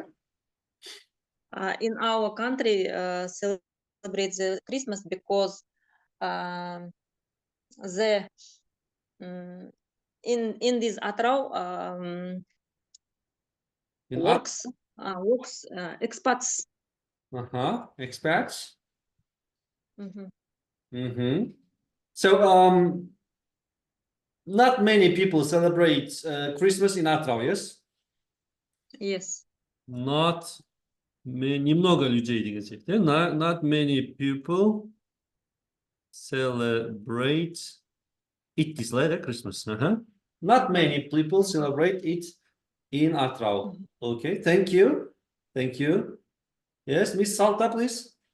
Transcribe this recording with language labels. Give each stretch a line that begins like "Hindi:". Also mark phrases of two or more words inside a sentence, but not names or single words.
English: in our country, celebrate the Christmas because the in this Atrau works expats. Expats. Mhm. So, not many people celebrate Christmas in Atrau, yes? Yes.
Kazakh: Not
Russian: немного людей
Kazakh: деген сияқты.
English: Not many people celebrate it is like Christmas. Not many people celebrate it in Atrau. Okay, thank you. Thank you. Yes, Miss Salta, please.